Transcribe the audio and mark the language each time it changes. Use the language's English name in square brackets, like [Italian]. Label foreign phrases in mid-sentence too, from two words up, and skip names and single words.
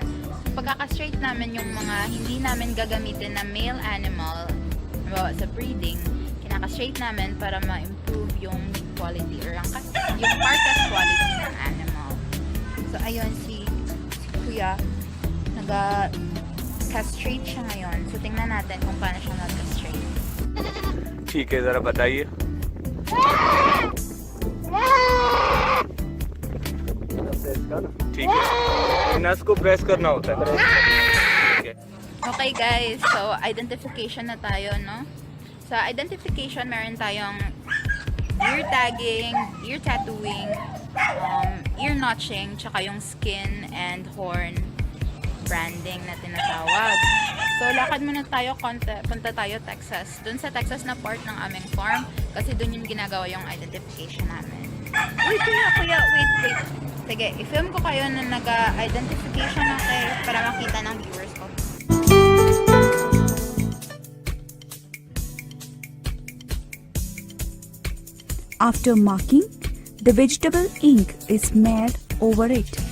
[Filipino] Pagka-castrate namin yung mga hindi namin gagamitin na [English] male animal [Filipino] sa breeding, kinakastrate namin para ma-improve yung [English] quality or [Filipino] yung [English] carcass quality [Filipino] ng animal. So, ayun si Kuya, nag-castrate siya ngayon. So, tingnan natin kung paano siya nag-castrate. [Hindi] ठीक है, जरा बताइए. ठीक है, नस को प्रेस करना होता है. [English] Okay guys, [Filipino] so identification na tayo, no? Sa identification, meron tayong [English] ear tagging, ear tattooing, ear notching, [Filipino] tsaka yung [English] skin and horn branding [Filipino] na tinatawag. So, lakad muna tayo, punta tayo Texas. Dun sa Texas na part ng aming farm, kasi dun yung ginagawa yung identification namin. Uy, kuya, wait. Sige, i-film ko kayo na nag-identification na kayo para makita ng viewers ko. [English] After marking, the vegetable ink is smeared over it.